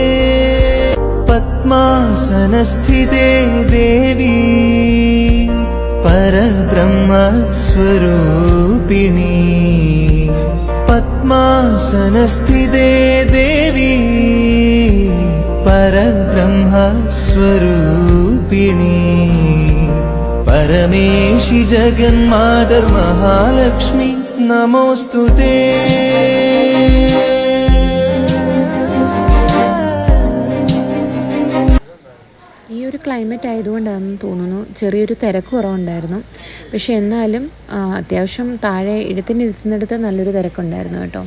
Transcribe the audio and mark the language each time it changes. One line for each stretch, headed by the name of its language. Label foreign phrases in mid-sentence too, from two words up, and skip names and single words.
Sanskrit: पद्मासनस्थिते देवी परब्रह्मस्वरूपिणी पद्मासनस्थिते देवी परब्रह्मस्वरूपिणी परमेशि जगन्मातर् महालक्ष्मी नमोऽस्तुते
Malayalam: ഈ ഒരു ക്ലൈമറ്റ് ആയതുകൊണ്ടാണെന്ന് തോന്നുന്നു ചെറിയൊരു തിരക്ക് കുറവുണ്ടായിരുന്നു. പക്ഷെ എന്നാലും അത്യാവശ്യം താഴെ ഇരുത്തുന്നിടത്ത് നല്ലൊരു തിരക്കുണ്ടായിരുന്നു കേട്ടോ.